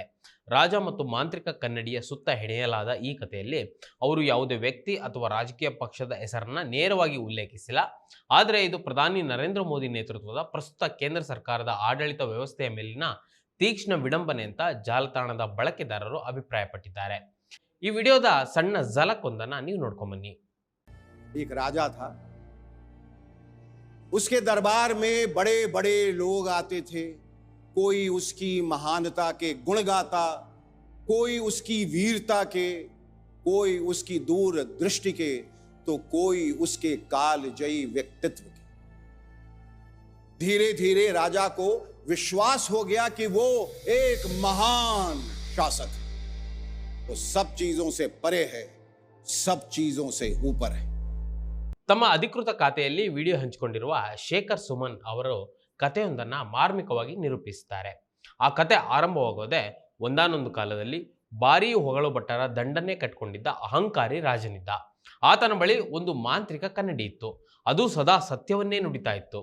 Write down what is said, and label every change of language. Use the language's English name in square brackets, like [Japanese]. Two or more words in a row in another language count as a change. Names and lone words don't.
[Kannada] ರಾಜ ಮತ್ತು ಮಾಂತ್ರಿಕ ಕನ್ನಡಿಯ ಸುತ್ತ ಹೆಣೆಯಲಾದ ಈ ಕಥೆಯಲ್ಲಿ ಅವರು ಯಾವುದೇ ವ್ಯಕ್ತಿ ಅಥವಾ ರಾಜಕೀಯ ಪಕ್ಷದ ಹೆಸರನ್ನ ನೇರವಾಗಿ ಉಲ್ಲೇಖಿಸಿಲ್ಲ. ಆದರೆ ಇದು ಪ್ರಧಾನಿ ನರೇಂದ್ರ ಮೋದಿ ನೇತೃತ್ವದ ಪ್ರಸ್ತುತ ಕೇಂದ್ರ ಸರ್ಕಾರದ ಆಡಳಿತ ವ್ಯವಸ್ಥೆಯ ಮೇಲಿನ ತೀಕ್ಷ್ಣ ವಿಡಂಬನೆ ಅಂತ ಜಾಲತಾಣದ ಬಳಕೆದಾರರು ಅಭಿಪ್ರಾಯಪಟ್ಟಿದ್ದಾರೆ. ಈ ವಿಡಿಯೋದ ಸಣ್ಣ ಝಲಕ್ ಒಂದನ್ನ ನೀವು ನೋಡ್ಕೊಂಬನ್ನಿ. [Hindi] एक राजा था, उसके दरबार में बड़े बड़े लोग आते थे। कोई उसकी महानता के गुण गाता, कोई उसकी वीरता के, कोई उसकी दूर दृष्टि के, तो कोई उसके कालजयी व्यक्तित्व के। धीरे धीरे राजा को विश्वास हो गया कि वो एक महान शासक है। वो सब चीजों से परे है, सब चीजों से ऊपर है। [Kannada] ತಮ್ಮ ಅಧಿಕೃತ ಖಾತೆಯಲ್ಲಿ ವಿಡಿಯೋ ಹಂಚಿಕೊಂಡಿರುವ ಶೇಖರ್ ಸುಮನ್ ಅವರು ಕಥೆಯೊಂದನ್ನ ಮಾರ್ಮಿಕವಾಗಿ ನಿರೂಪಿಸುತ್ತಾರೆ. ಆ ಕತೆ ಆರಂಭವಾಗೋದೆ ಒಂದಾನೊಂದು ಕಾಲದಲ್ಲಿ ಭಾರೀ ಹೊಗಳು ಭಟ್ಟರ ದಂಡನ್ನೇ ಕಟ್ಕೊಂಡಿದ್ದ ಅಹಂಕಾರಿ ರಾಜನಿದ್ದ. ಆತನ ಬಳಿ ಒಂದು ಮಾಂತ್ರಿಕ ಕನ್ನಡಿ ಇತ್ತು. ಅದು ಸದಾ ಸತ್ಯವನ್ನೇ ನುಡಿತಾ ಇತ್ತು.